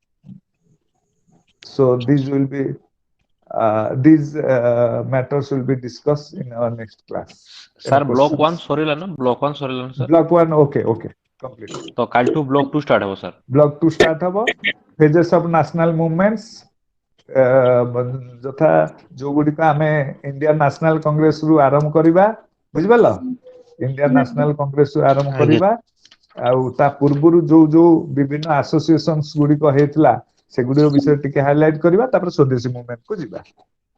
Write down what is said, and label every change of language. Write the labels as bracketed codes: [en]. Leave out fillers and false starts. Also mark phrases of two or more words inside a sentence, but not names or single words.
[en] So these will be these matters will be discussed in our next class. [or] Sir, block 1 ସରିଲା ନା? Block 1 ସରିଲା ନା, sir? [en] Block 1, okay, complete. [or] So कालठू [en] block 2 start [or] हबो, sir. [en] Block 2 start हबो. Phases of national movements. [or] ଯଥା ଯୋଉଗୁଡିକ ଆମେ ଇଣ୍ଡିଆନ ନ୍ୟାସନାଲ କଂଗ୍ରେସ ରୁ ଆରମ୍ଭ କରିବା, ବୁଝିପାରିଲ? ଇଣ୍ଡିଆନ ନ୍ୟାସନାଲ କଂଗ୍ରେସ ରୁ ଆରମ୍ଭ କରିବା, ଆଉ ତା ପୂର୍ବରୁ ଯୋଉ ବିଭିନ୍ନ ଆସୋସିଏସନ୍ସ ଗୁଡିକ ହେଇଥିଲା ସେଗୁଡିକ ବିଷୟରେ ଟିକେ ହାଇଲାଇଟ କରିବା, ତାପରେ ସ୍ୱଦେଶୀ ମୁଭମେଣ୍ଟ କୁ ଯିବା।